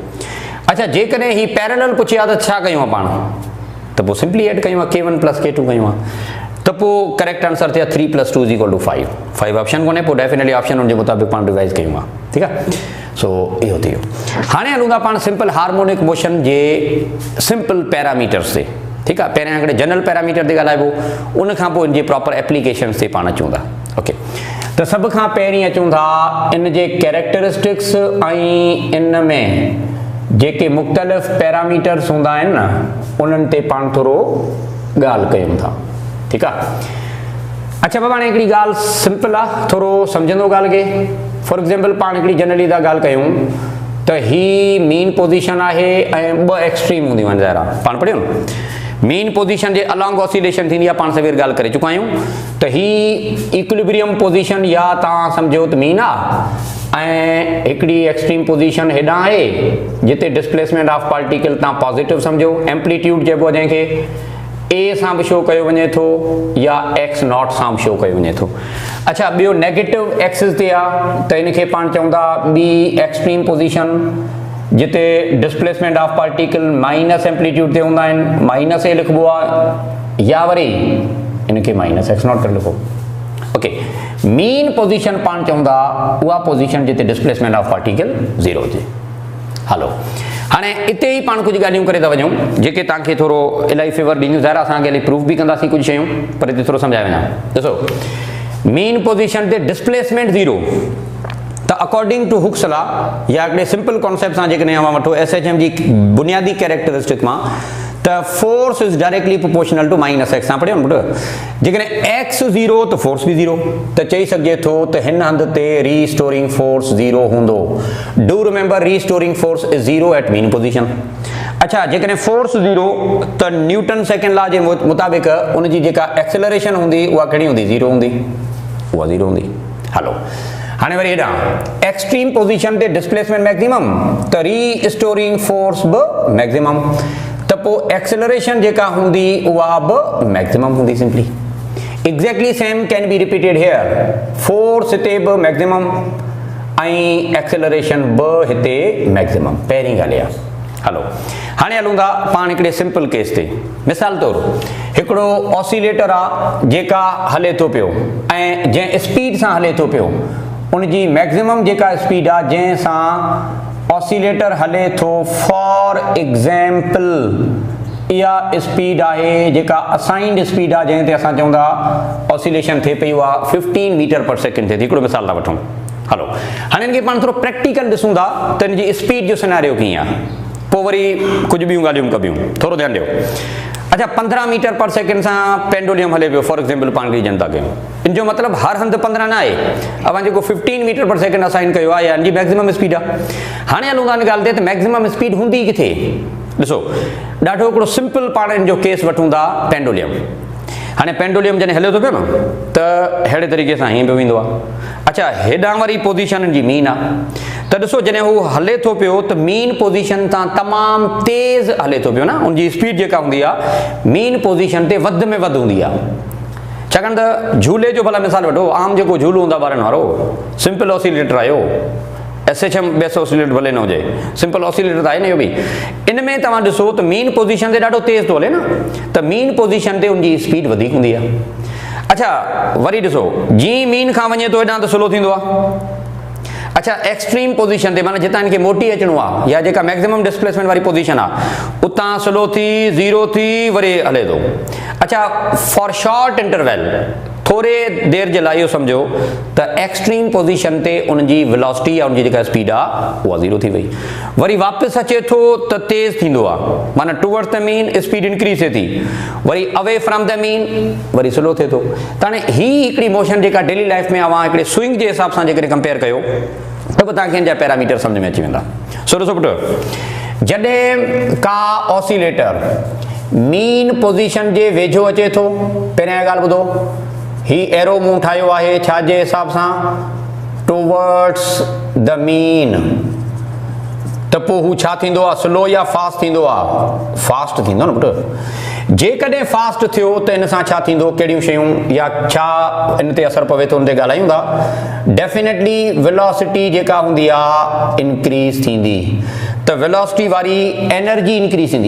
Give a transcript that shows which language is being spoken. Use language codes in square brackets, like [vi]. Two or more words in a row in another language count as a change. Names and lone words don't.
[sd] अच्छा जेकने ही पैरेलल पुछिया तो छा कयूं पाण तो वो [en] simply add [sd] कयूं K1 + K2 कयूं तो वो [en] correct answer [sd] थे 3 + 2 = 5। 5 ऑप्शन कोने पो [en] definitely option [hi] उनके मुताबिक [sd] पाण रिवाइज कयूं। [hi] ठीक है। [sd] सो इहो थियो। हाणे हलूं था पाण [en] simple harmonic motion [sd] जे [en] simple parameters [sd] से। [hi] ठीक है। [sd] पहिरियां हिकिड़े [en] general parameter [sd] ते ॻाल्हाइबो उन खां पोइ इन जे [en] proper applications [sd] ते पाण अचूं था। ओके तो सब खां पहिरीं अचूं था इन जे कैरेक्टरिस्टिक्स ऐं इन में जेके मुख़्तलिफ़ पैरामीटर्स हूंदा आहिनि न उन्हनि ते पाण थोरो ॻाल्हि कयूं था। [hi] ठीक है। [sd] अच्छा बाबा हिकिड़ी ॻाल्हि सिंपल आहे थोरो सम्झंदो ॻाल्हि खे। [en] for example [sd] पाण हिकिड़ी जनरली था ॻाल्हि कयूं त ही [en] mean position [sd] आहे ऐं 2 एक्सट्रीम हूंदियूं आहिनि ज़ाहिर आहे पाण पढ़ियो न। [en] mean position [sd] जे अलॉन्ग ऑसिलेशन थींदी आहे पाण सवेर ॻाल्हि करे चुका आहियूं त ही [en] equilibrium position [sd] या तव्हां सम्झो त मीन आहे ऐं हिकिड़ी [en] extreme position [sd] हेॾां आहे जिते [en] displacement of particle [sd] तव्हां पॉजिटिव सम्झो एम्पलीट्यूड चइबो आहे जंहिंखे ए सां बि शो कयो वञे थो या x0 सां बि शो कयो वञे थो। अच्छा ॿियो [en] negative axis [sd] ते आहे त इनखे पाण चऊं था ॿी [en] extreme position [sd] जिते [en] displacement of particle minus amplitude [sd] ते हूंदा आहिनि -a लिखबो आहे या वरी इनखे -x0 करे लिखो। ओके [en] mean position [sd] पाण चऊं था उहा पोजीशन जिते [en] displacement of particle [sd] 0 हुजे। हलो हाणे इते ही पाण कुछ ॻाल्हियूं करे था वञूं जेके तव्हांखे थोरो इलाही फेवर ॾींदियूं ज़ाहिर असांखे इलाही प्रूफ बि कंदासीं कुछ शयूं पर हिते थोरो सम्झाए वञा। ॾिसो [en] mean position [sd] ते डिस्प्लेसमेंट 0 तो [en] according to Hooke's law [sd] या हिकिड़े सिंपल कॉन्सेप्ट सां जेकॾहिं अवां वठो SHM जी बुनियादी कैरेक्टरिस्टिक मां त तो [en] force is directly proportional to minus x. [sd] पढ़ियो न पुट, जेकॾहिं एक्स 0 तो फोर्स भी 0, तो चई सघिजे थो त हिन हंध ते [en] restoring force [sd] 0 हूंदो। [en] do remember restoring force is 0 at mean position. [sd] अच्छा, जेकॾहिं फोर्स 0 तो न्यूटन सेकेंड लॉ [hi] के मुताबिक [sd] उनजी जेका एक्सेलरेशन हूंदी उहा कहिड़ी हूंदी? 0 हूंदी, उहा 0 हूंदी। हलो हाँ वरी हेॾां [en] extreme position [sd] ते डिस्प्लेसमेंट मैक्सिमम, तो [en] restoring force [sd] बि मैक्सिमम, तो पोइ एक्सेलरेशन जेका हूंदी उहा बि मैक्सिमम हूंदी। [en] simply exactly same can be repeated here. [sd] फोर्स हिते बि मैक्सिमम ऐं एक्सेलरेशन बि हिते मैक्सिमम। पहिरीं ॻाल्हि आहे। हलो हाँ हलूँ था पान हिकिड़े सिंपल केस ते। मिसाल तौर हिकिड़ो ऑसिलेटर आहे जेका हले थो पियो ऐं जंहिं स्पीड सां हले थो पियो, उनजी मैक्सिमम जेका स्पीड आहे जंहिंसां ऑसिलेटर हले थो, [en] for example [sd] इहा स्पीड आहे जेका [en] assigned speed [sd] आहे, जंहिं ते असां चऊं था ऑसिलेशन थिए पई उहा 15 [en] metre per second [sd] थिए थी। हिकिड़ो मिसाल था वठूं। हलो हाणे हिनखे पाण थोरो प्रैक्टिकल ॾिसूं था त हिनजी स्पीड जो सिनेरियो कीअं आहे, पोइ वरी कुछ ॿियूं ॻाल्हियूं कबियूं। थोरो ध्यानु ॾियो। अच्छा, 15 [en] metre per second [sd] सां पेंडुलियम हले पियो, [en] for example [sd] पाण खे जनता कयूं। इन जो मतिलबु हर हंधि 15 न आहे, अवां जेको 15 [en] metre per second [sd] असाइन कयो आहे यानी [en] maximum speed [sd] आहे। हाणे हलूं था हिन ॻाल्हि ते त [en] maximum speed [sd] हूंदी किथे। ॾिसो ॾाढो हिकिड़ो सिंपल पाण इन जो केस वठूं था पेंडुलियम। हाणे पेंडुलियम जॾहिं हले थो पियो न त अहिड़े तरीक़े सां हीअं पियो वेंदो आहे। अच्छा, हेॾां वारी पोजीशन जी मीन आहे, त ॾिसो जॾहिं हू हले थो पियो त [en] mean position [sd] तां तमामु तेज़ हले थो पियो न, उनजी स्पीड जेका हूंदी आहे [en] mean position [sd] ते वधि में वधि हूंदी आहे। छाकाणि त झूले जो भला मिसाल वठो, आम जेको झूलो हूंदो आहे ॿारनि वारो, [en] simple oscillator [sd] आहे इहो, [en] SHM base oscillator [sd] भले न हुजे, [en] simple oscillator [sd] त आहे न इहो बि। इन में तव्हां ॾिसो त [en] mean position [sd] ते ॾाढो तेज़ थो हले न, त [en] mean position [sd] ते उनजी स्पीड वधीक हूंदी आहे। अच्छा वरी ॾिसो जीअं मीन खां वञे थो हेॾां त स्लो थींदो आहे। अच्छा, [en] extreme position [sd] ते माना जितां इनखे मोटी अचणो आहे या जेका [en] maximum displacement [sd] वारी पोजीशन आहे उतां स्लो थी 0 थी वरी हले थो। अच्छा, [en] for short interval [sd] थोरे देर जे लाइ इहो सम्झो त [en] extreme position [sd] ते उनजी वेलोसिटी या उनजी जेका स्पीड आहे उहा 0 थी वई, वरी वापसि अचे थो त तेज़ थींदो आहे, माना [en] towards the mean speed increase [sd] थिए थी, वरी [en] away from the mean [sd] वरी स्लो थिए थो। त हाणे हीअ हिकिड़ी मोशन जेका [en] daily life [sd] में अवां हिकिड़े स्विंग जे हिसाब सां जेकॾहिं कंपेयर कयो त बि तव्हांखे हिन जा पैरामीटर सम्झ में अची वेंदा। सो ॾिसो पुटु, जॾहिं का ऑसिलेटर [en] mean position [sd] जे वेझो अचे थो, पहिरियां ॻाल्हि ॿुधो, ही एरो मूं ठाहियो आहे छा जे हिसाब सां, [en] towards the mean, [sd] त पोइ हू छा थींदो आहे, स्लो या फास्ट थींदो आहे? फास्ट थींदो न पुटु। जेकॾहिं फास्ट थियो त इन सां छा थींदो, कहिड़ियूं शयूं या छा इन ते असरु पवे थो, उन ते ॻाल्हायूं था। [en] definitely velocity [sd] जेका हूंदी आहे इंक्रीज़ थींदी, त वेलोसिटी वारी एनर्जी इंक्रीज़ थींदी।